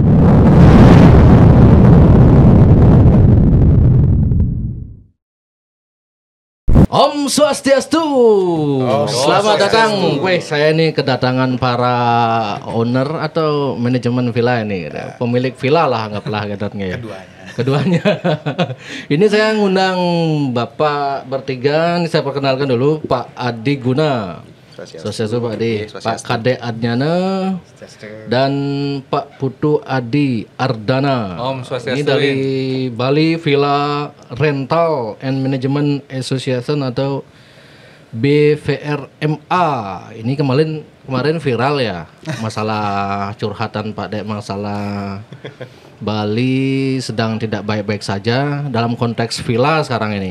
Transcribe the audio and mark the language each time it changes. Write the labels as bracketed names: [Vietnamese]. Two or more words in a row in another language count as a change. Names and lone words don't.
[Indonesian] Om Swastiastu. Selamat datang. Saya ini kedatangan para owner atau manajemen villa ini, pemilik villa lah anggaplah ya. Keduanya. Ini saya ngundang Bapak bertiga. Ini saya perkenalkan dulu Pak Adi Guna. Swastiastu Pak Adi. Pak Kade Adnyana dan Pak Putu Adi Ardana. Om Swastiastu. Ini dari Bali Villa Rental and Management Association atau BVRMA. Ini kemarin viral ya, masalah curhatan Pak Dek, masalah Bali sedang tidak baik-baik saja dalam konteks villa sekarang ini.